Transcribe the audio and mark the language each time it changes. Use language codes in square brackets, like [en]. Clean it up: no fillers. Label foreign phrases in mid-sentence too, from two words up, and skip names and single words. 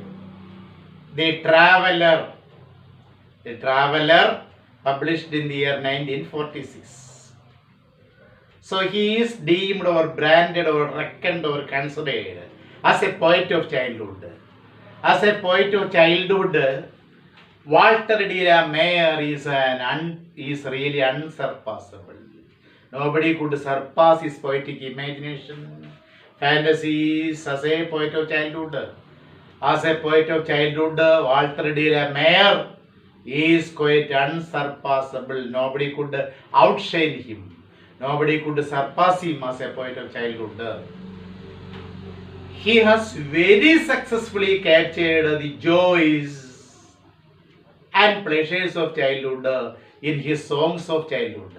[en] The Traveller, published in the year 1946. So he is deemed or branded or reckoned or considered as a poet of childhood. As a poet of childhood, Walter de la Mare is really unsurpassable. Nobody could surpass his poetic imagination, fantasies as a poet of childhood. As a poet of childhood, Walter de la Mare is quite unsurpassable. Nobody could outshine him. Nobody could surpass him as a poet of childhood. He has very successfully captured the joys and pleasures of childhood in his songs of childhood.